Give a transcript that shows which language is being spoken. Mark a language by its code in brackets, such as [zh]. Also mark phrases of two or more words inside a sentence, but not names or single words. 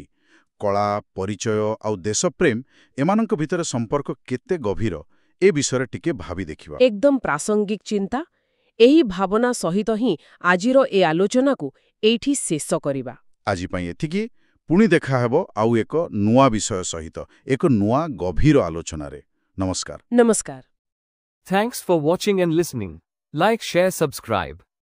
[or] କଳା, ପରିଚୟ ଆଉ ଦେଶପ୍ରେମ ଏମାନଙ୍କ ଭିତରେ ସମ୍ପର୍କ କେତେ ଗଭୀର ଏ ବିଷୟରେ ଟିକେ ଭାବି ଦେଖିବା। ଏକଦମ ପ୍ରାସଙ୍ଗିକ ଚିନ୍ତା। ଏହି ଭାବନା ସହିତ ହିଁ ଆଜିର ଏ ଆଲୋଚନାକୁ ଏଇଠି ଶେଷ କରିବା। ଆଜି ପାଇଁ ଏତିକି। ପୁଣି ଦେଖାହେବ ଆଉ ଏକ ନୂଆ ବିଷୟ ସହିତ, ଏକ ନୂଆ ଗଭୀର ଆଲୋଚନାରେ। ନମସ୍କାର। ନମସ୍କାର। [en] Thanks for watching and listening. Like, share, subscribe.